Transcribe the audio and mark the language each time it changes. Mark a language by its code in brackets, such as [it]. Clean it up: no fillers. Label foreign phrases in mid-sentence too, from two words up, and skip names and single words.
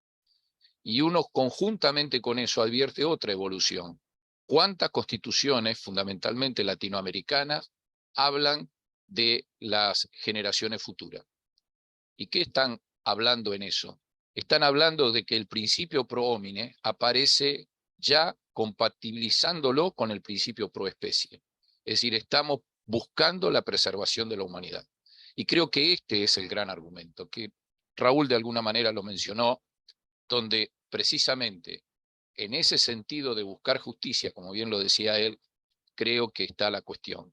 [es] Y uno conjuntamente con eso advierte otra evolución. ¿Cuántas constituciones, fundamentalmente latinoamericanas, hablan de las generaciones futuras? ¿Y qué están hablando en eso? Están hablando de que el principio [la] pro homine [es] aparece ya compatibilizándolo con el principio [la] pro especie. [es] Es decir, estamos buscando la preservación de la humanidad. Y creo que este es el gran argumento, que Raúl de alguna manera lo mencionó, donde precisamente en ese sentido de buscar justicia, como bien lo decía él, creo que está la cuestión.